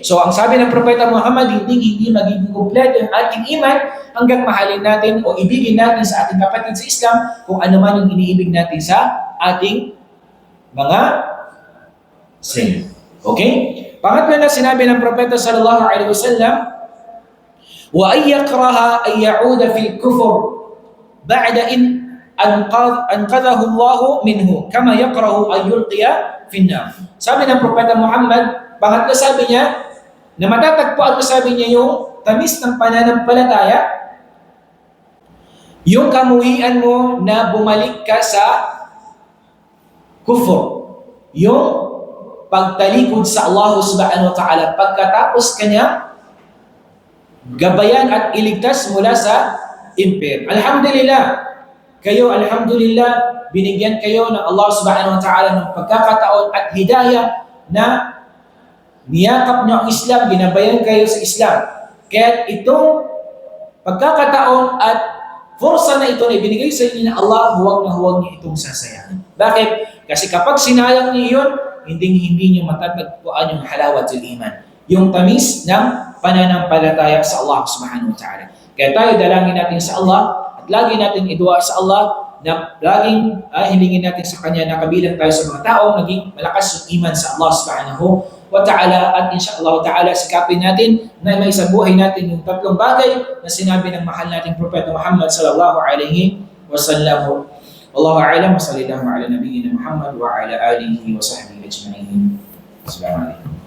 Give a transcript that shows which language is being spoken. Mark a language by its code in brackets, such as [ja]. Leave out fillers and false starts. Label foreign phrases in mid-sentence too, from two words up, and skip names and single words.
[tl] So, ang sabi ng Propeta Muhammad, hindi magiging kumpleto yung ating iman hanggang mahalin natin o ibigin natin sa ating kapatid sa Islam kung ano man yung iniibig natin sa ating mga sin. Okay? Pangatlo na sinabi ng Propeta [ar] صلى الله عليه وسلم, وأن يكره أن يعود في الكفر بعد أن أنقذه الله منه كما يكره أن يلقى في النار. [tl] Sabi ng Propeta Muhammad, pangatlo sabi niya, na matatagpuan mo sabi niya yung tamis ng pananampalataya, yung kamuhian mo na bumalik ka sa kufr, yung pagtalikod sa Allah [ar] سبحانه وتعالى [tl] pagkatapos kanya gabayan at iligtas mula sa impyerno. Alhamdulillah, kayo alhamdulillah, binigyan kayo ng Allah [ar] سبحانه وتعالى [tl] ng pagkakataon at hidayah na niyakap niyo ang Islam, ginabayan kayo sa Islam. Kaya itong pagkakataon at forsa na ito na ibinigay sa inyo ng Allah, huwag na huwag niyo itong sasayangin. Bakit? Kasi kapag sinayang niyo yun, hindi niyo matatagpuan yung [ar] حلاوة الإيمان, [tl] yung tamis ng pananampalataya sa Allah [ar] سبحانه وتعالى. [tl] Kaya tayo dalangin natin sa Allah at lagi natin idua sa Allah na laging hilingin natin sa Kanya na kabilang tayo sa mga taong naging malakas yung iman sa Allah [ar] سبحانه وتعالى [tl] at [ar] إن شاء الله تعالى [tl] sikapin natin na may sa buhay natin yung tatlong bagay na sinabi ng mahal nating Propeta Muhammad [ar] صلى الله عليه وسلم. والله أعلم وصلى الله على نبينا محمد وعلى آله وصحبه أجمعين. السلام عليكم.